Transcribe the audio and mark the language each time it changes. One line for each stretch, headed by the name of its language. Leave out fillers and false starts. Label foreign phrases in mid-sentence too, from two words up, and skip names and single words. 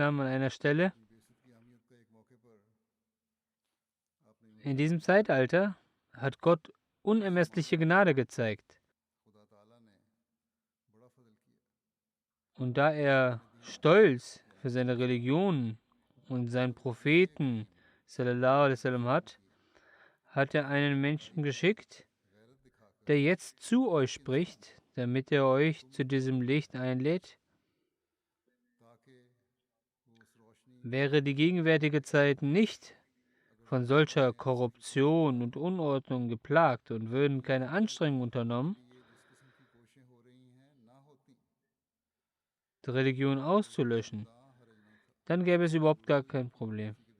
German: an einer Stelle: In diesem Zeitalter hat Gott unermessliche Gnade gezeigt. Und da er Stolz für seine Religion und seinen Propheten
Arabic: صلى الله عليه وسلم
German: hat er einen Menschen geschickt, der jetzt zu euch spricht, damit er euch zu diesem Licht einlädt. Wäre die gegenwärtige Zeit nicht von solcher Korruption und Unordnung geplagt und würden keine Anstrengungen unternommen, die Religion auszulöschen, dann gäbe es überhaupt gar kein Problem.